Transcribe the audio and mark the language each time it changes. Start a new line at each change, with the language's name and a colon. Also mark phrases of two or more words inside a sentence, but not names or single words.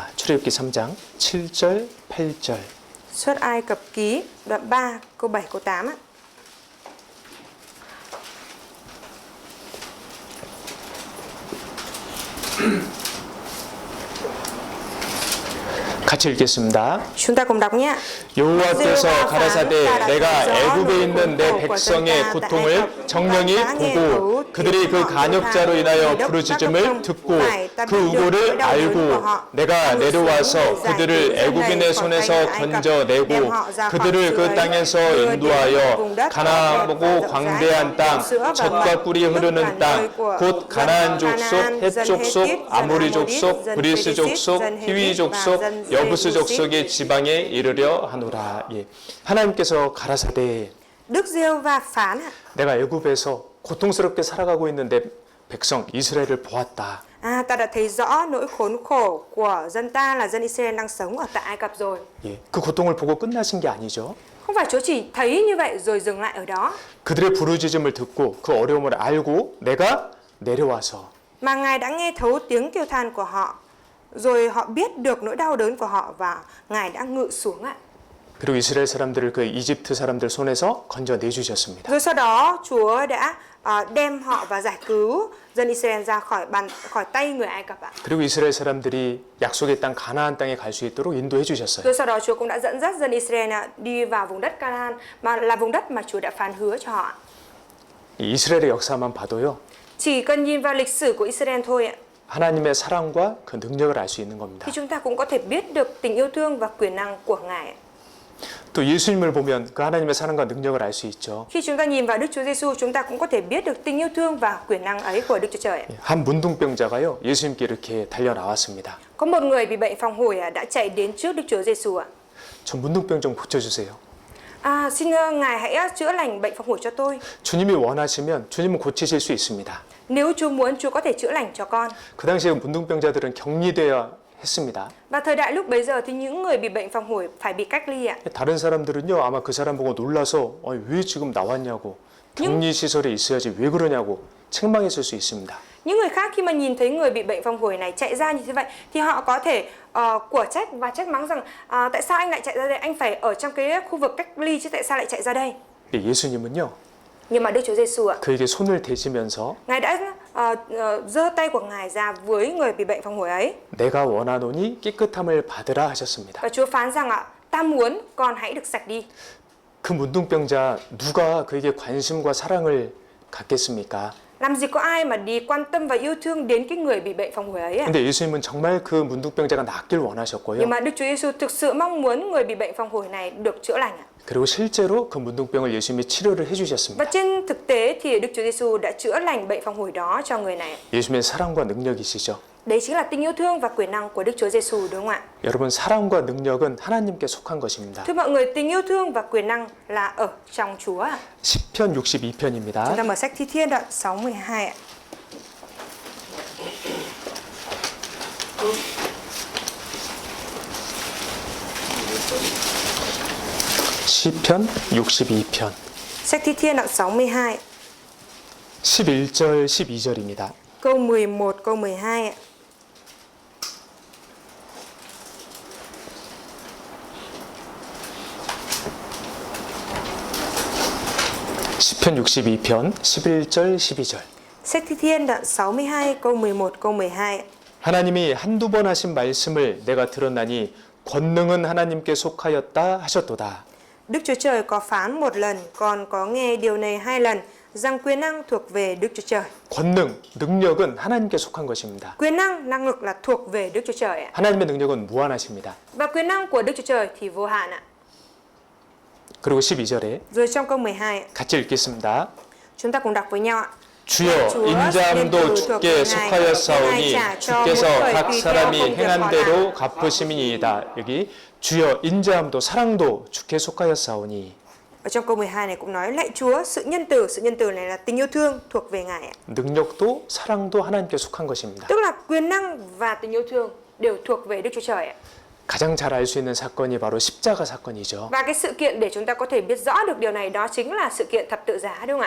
Korean: 출애굽기 3장 7절, 8절.
Vietnamese: Xuất Ai Cập ký đoạn 3 câu 7 câu 8 ạ.
Korean: 같이 읽겠습니다.
Vietnamese: Chúng ta cùng đọc nhé.
Korean: 여호와께서 가라사대 내가 애굽에 있는 내 백성의 고통을 정령이 보고 그들이 그 간역자로 인하여 부르짖음을 듣고 그 우고를 알고 내가 내려와서 그들을 애굽인의 손에서 건져내고 그들을 그 땅에서 인도하여 가나안보고 광대한 땅 젖과 꿀이 흐르는 땅 곧 가나안 족속 헷 족속 아모리 족속 브리스 족속 히위 족속 여부스 족속의 지방에 이르려 하노라. 예. 하나님께서 가라사대
Vietnamese: Đức Giê-hô-va phán ạ.
Korean: 내가 애굽에서 고통스럽게 살아가고 있는 내 백성 이스라엘을 보았다.
Vietnamese: Ta đã thấy rõ nỗi khốn khổ của dân ta là dân Israel đang sống ở tại Ai Cập rồi.
Korean: 예. 그 고통을 보고 끝나신 게 아니죠.
Vietnamese: Không phải Chúa chỉ thấy như vậy rồi dừng lại ở đó,
Korean: 그들의 부르짖음을 듣고 그 어려움을 알고 내가 내려와서
Vietnamese: mà Ngài đã nghe thấu tiếng kêu than của họ, rồi họ biết được nỗi đau đớn của họ và Ngài đã ngự xuống ạ.
Korean: 그리고 이스라엘 사람들을 그 이집트 사람들 손에서 건져내 주셨습니다.
Vietnamese: Rồi sau đó Chúa đã đem họ và giải cứu dân Israel ra khỏi tay người Ai Cập ạ.
Korean: 그리고 이스라엘 사람들이 약속의 땅 가나안 땅에 갈 수 있도록 인도해 주셨어요.
Vietnamese: Rồi sau đó Chúa cũng đã dẫn dắt dân Israel đi vào vùng đất Canaan mà là vùng đất mà Chúa đã phán hứa cho họ.
Korean: 이 이스라엘의 역사만 봐도요.
Vietnamese: Chỉ cần nhìn vào lịch sử của Israel thôi ạ,
Korean: 하나님의 사랑과 그 능력을 알 수 있는 겁니다.
Vietnamese: thì chúng ta cũng có thể biết được tình yêu thương và quyền năng của Ngài.
Korean: 또 예수님을 보면 그 하나님의 사랑과 능력을 알 수 있죠.
Vietnamese: Khi chúng ta nhìn vào Đức Chúa Giêsu, chúng ta cũng có thể biết được tình yêu thương và quyền năng ấy của Đức Chúa Trời.
Korean: 한 문둥병자가요 예수님께 이렇게 달려 나왔습니다.
Vietnamese: Có một người bị bệnh phong hủi đã chạy đến trước Đức Chúa Giêsu ạ.
Korean: 저 문둥병 좀 고쳐주세요.
Vietnamese: Xin Ngài hãy chữa lành bệnh phong hủi cho tôi.
Korean: 주님이 원하시면 주님은 고치실 수 있습니다.
Vietnamese: Nếu Chúa muốn, Chúa có thể chữa lành cho con.
Korean: 그 당시에 문둥병자들은 격리되어야 했습니다.
Vietnamese: Và thời đại lúc bấy giờ thì những người bị bệnh phong hổi phải bị cách ly ạ.
Korean: 다른 사람들은요 아마 그 사람 보고 놀라서 왜 지금 나왔냐고 격리 시설에 있어야지 왜 그러냐고 책망했을 수 있습니다.
Vietnamese: Những người khác khi mà nhìn thấy người bị bệnh phong hổi này chạy ra như thế vậy thì họ có thể của trách và trách mắng rằng tại sao anh lại chạy ra đây, anh phải ở trong cái khu vực cách ly chứ tại sao lại chạy ra đây.
Korean: 예수님은요
Vietnamese: Nhưng mà Đức Chúa Giêsu ạ,
Korean: 그에게 손을 대시면서
Vietnamese: Ngài đã giơ tay của Ngài ra với người bị bệnh phong hổi ấy.
Korean: 내가 원하노니 깨끗함을 받으라 하셨습니다.
Vietnamese: Và Chúa phán rằng ạ, ta muốn con hãy được sạch đi.
Korean: 그 문둥병자 누가 그에게 관심과 사랑을 갖겠습니까?
Vietnamese: Làm gì có ai mà đi quan tâm và yêu thương đến cái người bị bệnh phong hổi ấy ạ.
Korean: 근데 예수님은 정말 그 문둥병자가 낫길 원하셨고요.
Vietnamese: Nhưng mà Đức Chúa Giêsu thực sự mong muốn người bị bệnh phong hổi này được chữa lành ạ.
Korean: 그리고 실제로 그 문둥병을 예수님이 치료를
Vietnamese: Và
Korean: 해주셨습니다.
Vietnamese: trên thực tế thì Đức Chúa Giêsu đã chữa lành bệnh phong hổi đó cho người này.
Korean: 예수님의 사랑과 능력이시죠.
Vietnamese: Đấy chính là tình yêu thương và quyền năng của Đức Chúa Giêsu, đúng không ạ?
Korean: 여러분 사랑과 능력은 하나님께 속한 것입니다.
Vietnamese: Thưa mọi người, tình yêu thương và quyền năng là ở trong Chúa ạ.
Korean: 시편 62편입니다.
Vietnamese: Chúng ta mở sách Thi Thiên đoạn 62 ạ.
Korean: 시편 62편
Vietnamese: Sách Thi Thiên đoạn 62,
Korean: 11절 12절입니다.
Vietnamese: câu 11, câu 12 ạ.
Korean: 시편 62편 11절 12절
Vietnamese: Sách Thi Thiên đoạn 62, câu 11, câu 12 ạ.
Korean: 하나님이 한두 번 하신 말씀을 내가 들었나니 권능은 하나님께 속하였다 하셨도다.
Vietnamese: Đức Chúa Trời có phán một lần, còn có nghe điều này 2 lần, rằng quyền năng thuộc về Đức Chúa Trời.
Korean: 권능, 능력은 하나님께 속한 것입니다.
Vietnamese: Quyền năng, năng lực là thuộc về Đức Chúa Trời ạ.
Korean: 하나님의 능력은 무한하십니다.
Vietnamese: Và quyền năng của Đức Chúa Trời thì vô hạn ạ.
Korean: 그리고 12절에
Vietnamese: Rồi trong câu 12 ạ,
Korean: 같이 읽겠습니다.
Vietnamese: chúng ta cùng đọc với nhau ạ.
Korean: 주여 인자함도 주께 속하였사오니 주께서 각 사람이 행한 대로 갚으심이니이다. 여기 주여 인자함도 사랑도 주께 속하였사오니
Vietnamese: Ở trong câu 12 này cũng nói lạy Chúa, sự nhân từ này là tình yêu thương thuộc về Ngài ạ.
Korean: 능력도 사랑도 하나님께 속한 것입니다.
Vietnamese: Tức là quyền năng và tình yêu thương đều thuộc về Đức Chúa Trời ạ.
Korean: 가장 잘 알 수 있는 사건이 바로 십자가 사건이죠.
Vietnamese: Và cái sự kiện để chúng ta có thể biết rõ được điều này đó chính là sự kiện thập tự giá, đúng không ạ?